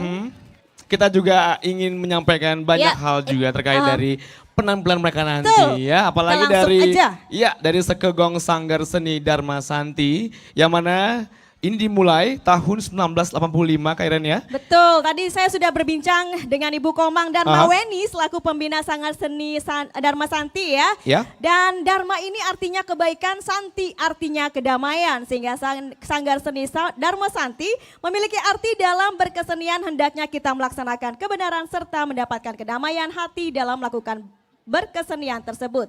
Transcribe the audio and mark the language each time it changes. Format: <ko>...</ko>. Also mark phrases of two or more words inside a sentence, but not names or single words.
<id>Kita juga ingin menyampaikan banyak Ya. hal juga terkait dari penampilan mereka nanti Betul. ya, apalagi Kita langsung dari aja. dari Sekegong Sanggar Seni Dharma Santi yang mana ini dimulai tahun 1985 Kak Iren ya. Betul, tadi saya sudah berbincang dengan Ibu Komang Dharma Aha. Weni selaku pembina Sanggar Seni Dharma Santi ya. Ya. Dan Dharma ini artinya kebaikan, Santi artinya kedamaian. Sehingga Sanggar Seni Dharma Santi memiliki arti dalam berkesenian hendaknya kita melaksanakan kebenaran serta mendapatkan kedamaian hati dalam melakukan berkesenian tersebut.</id>